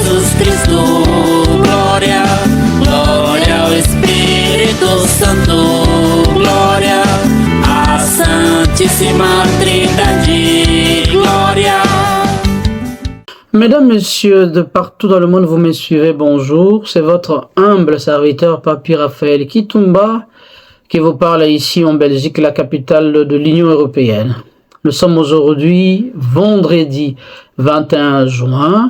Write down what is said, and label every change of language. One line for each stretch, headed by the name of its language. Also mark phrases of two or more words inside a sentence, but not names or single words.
Portuguese: Cristo, glória, glória ao Espírito Santo, glória à Santíssima Trindade, glória.
French: Mesdames, Messieurs, de partout dans le monde, vous me suivez, bonjour. C'est votre humble serviteur, Papi Raphaël Kitumba, qui vous parle ici en Belgique, la capitale de l'Union européenne. Nous sommes aujourd'hui vendredi 21 juin.